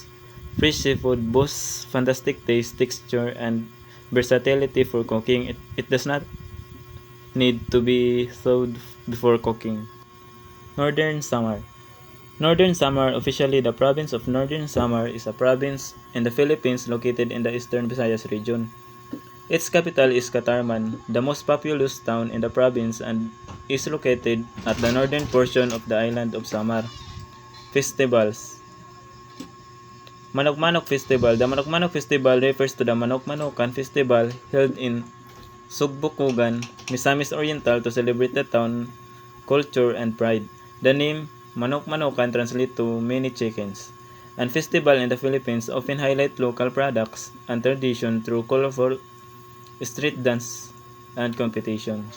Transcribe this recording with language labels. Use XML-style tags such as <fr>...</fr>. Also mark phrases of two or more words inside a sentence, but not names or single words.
<en>Fresh seafood boasts fantastic taste, texture, and versatility for cooking. It does not need to be thawed before cooking. Northern Samar. Northern Samar, officially the province of Northern Samar, is a province in the Philippines located in the eastern Visayas region. Its capital is Catarman, the most populous town in the province, and is located at the northern portion of the island of Samar. Festivals. Manok-Manok Festival. The Manok-Manok Festival refers to the Manok-Manokan Festival held in Sugbukugan, Misamis Oriental to celebrate the town culture and pride. The name Manok-Manokan translates to many chickens. And festival in the Philippines often highlight local products and tradition through colorful street dance and competitions.</en>